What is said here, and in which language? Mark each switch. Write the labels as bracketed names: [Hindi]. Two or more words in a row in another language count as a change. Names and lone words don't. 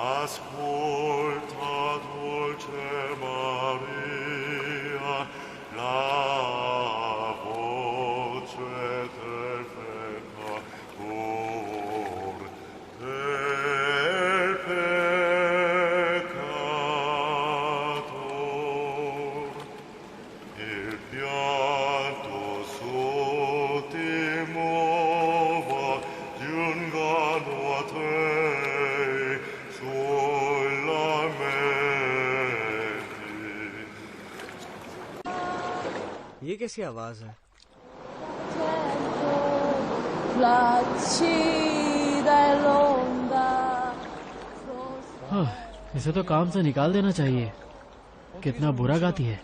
[Italian] Ascolta, dolce Maria, la voce del peccator, del peccator. Il pianto suo ti muova, giungano a te sulla mente. [Hindi] ये कैसी आवाज है? हाँ, इसे तो काम से निकाल देना चाहिए। कितना बुरा गाती है।